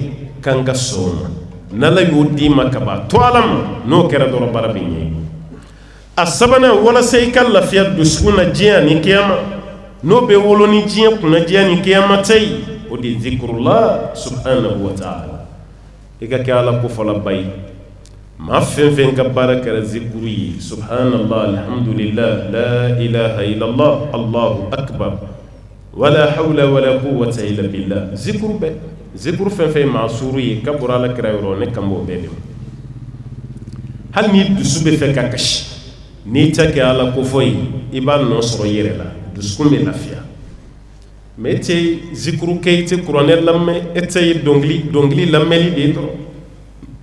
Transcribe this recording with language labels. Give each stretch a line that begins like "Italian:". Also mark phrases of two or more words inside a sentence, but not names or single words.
Bambara: kan ka sɔn o ma n'ala y'o d'i ma ka ban to ala ma n'o kɛra dɔrɔn baara bɛ ɲɛ a sabanan walasa i ka lafiya dusukun na diɲɛ ani kiyama n'o bɛ wolo ni diɲɛ kunnadiya ni kiyama ta ye o de ye zikurula
Arabic: سبحانه و تعالى
Bambara: i ka kɛ ala kofɔlaba ye maa fɛn fɛn ka baara kɛra zikuru ye
Arabic: سبحان الله الحمد لله لا إله إلا الله الله أكبر و لا حول و لا قوة إلا بالله
Bambara: zikuru bɛɛ zikuru fɛn fɛn maa suuru ye ka bɔra ala kɛra yɔrɔ ne kan b'o bɛɛ de ma hali ni dusu bɛ fɛ ka kasi n'i ta kɛ ala kofɔ ye i b'a nɔ sɔrɔ i yɛrɛ la dusukun bɛ lafiya mais e tɛ zikuru kɛ i tɛ kuranɛ lamɛn e tɛ dɔnkili lamɛnli de ye dɔrɔn